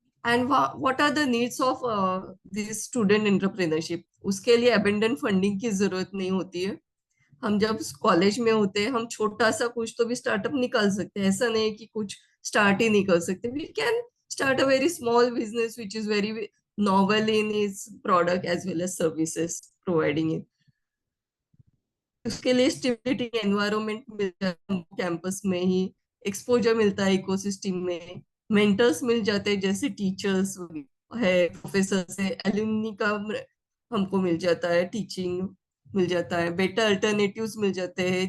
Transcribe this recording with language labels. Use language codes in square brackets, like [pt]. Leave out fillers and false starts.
[en] And what are the needs of this student entrepreneurship? [hi] उसके लिए [en] abundant funding [hi] की जरूरत नहीं होती है। हम जब कॉलेज में होते हैं हम छोटा सा कुछ तो भी स्टार्टअप निकाल सकते हैं, ऐसा नहीं कि कुछ स्टार्ट ही नहीं कर सकते। [en] We can start a very small business which is very novel in its product as well as services providing it. [hi] उसके लिए स्टिमुलेटिंग एनवायरनमेंट मिलता है कैंपस में ही, एक्सपोजर मिलता है इकोसिस्टम में, मेंटर्स मिल जाते हैं जैसे टीचर्स है, प्रोफेसर से, एलुमनी का हमको मिल जाता है, टीचिंग मिल जाता है, बेटर अल्टरनेटिव्स मिल जाते हैं।